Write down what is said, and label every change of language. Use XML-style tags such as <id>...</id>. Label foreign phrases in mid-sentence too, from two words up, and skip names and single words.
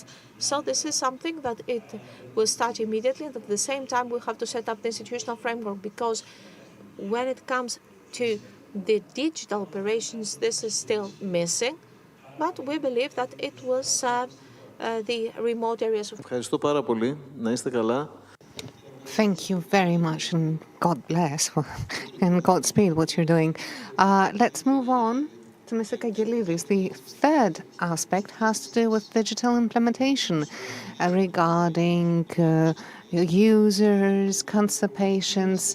<en>So this is something that it will start immediately, and at the same time we have to set up the institutional framework, because when it comes to the digital operations, this is still missing, but we believe that it will serve the remote areas of.</en> <el>Ευχαριστώ πάρα πολύ. Να είστε καλά.</el> <en>Thank you very much, and God bless and Godspeed what you're doing. Let's move on to Mr. Kagelidis. The third aspect has to do with digital implementation regarding users, cancer patients.</en>